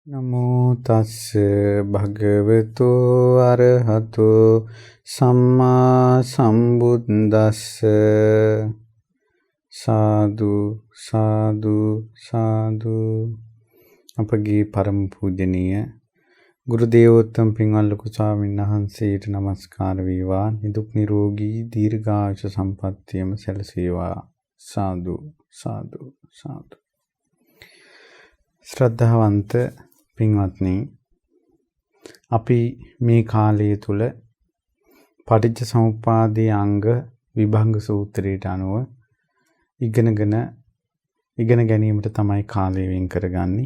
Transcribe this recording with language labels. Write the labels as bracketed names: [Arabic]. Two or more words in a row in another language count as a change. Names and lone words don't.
[Pali] නමෝ තස්ස භගවතු අරහතෝ සම්මා සම්බුද්දස්ස සාදු සාදු සාදු. [Sinhala] අපගේ පරම පූජනීය ගුරු දේවෝත්තම පින්වත් ලොකු ස්වාමීන් වහන්සේට නමස්කාර වේවා. නිදුක් නිරෝගී දීර්ඝායුෂ සම්පන්නියම සැලසේවා. සාදු සාදු සාදු. ශ්‍රද්ධාවන්ත පින්වත්නි, අපි මේ කාලය තුල පටිච්ච සමුප්පාදයේ අංග විභංග සූත්‍රයට අනුව ඉගෙන ගැනීමට තමයි කාලය වෙන් කරගන්නේ.